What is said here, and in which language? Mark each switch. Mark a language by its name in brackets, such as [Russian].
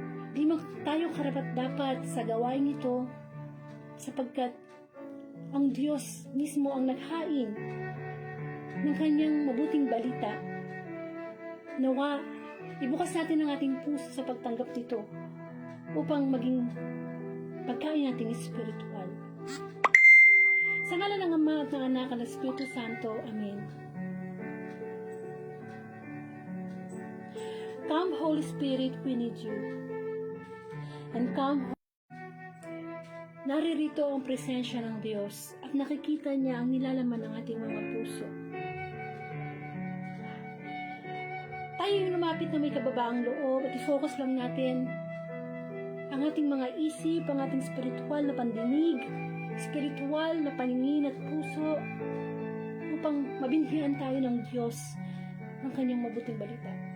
[Filipino] Di tayo karapat-dapat sa gawain ito sapagkat ang Diyos mismo ang naghain ng kanyang mabuting balita. Nawa, ibukas natin ang ating puso sa pagtanggap nito upang maging pagkain nating espiritual. Sa ngalan ng Ama at ng Anak at ng Espiritu Santo. Amen. [English] Come, Holy Spirit, we need you. And come. [Filipino] Naririto ang presensya ng Diyos at nakikita niya ang nilalaman ng ating mga puso. Tayo yung lumapit na may kababaang loob at i-focus lang natin ang ating mga isip, ang ating spiritual na pandinig, spiritual na paningin at puso upang mabinhian tayo ng Diyos ng kanyang mabuting balita.